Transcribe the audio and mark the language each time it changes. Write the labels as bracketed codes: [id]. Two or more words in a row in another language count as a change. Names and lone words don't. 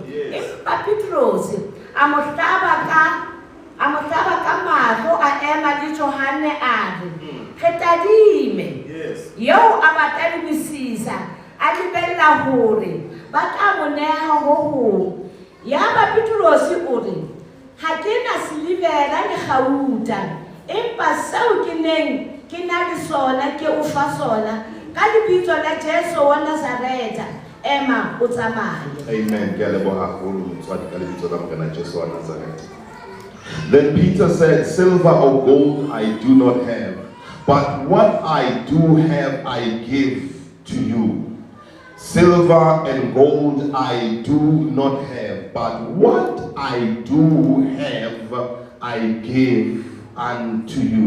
[st] Empa Petros a mo hlaba ka mahlo a ema le Johane a re re tadime yeo a batla lebisisa a lebella hore ba tla mo neha ho hong. Yaba Petros o re ha ke na silivera le gauta empa seo ke neng ke na le sona ke o fa sona ka lebitso la Jesu wa Nazareta ema o tsamaye. Amen. [en] Then Peter said, silver or gold I do not have, but what I do have I give to you. Silver and gold I do not have, but what I do have I give unto you.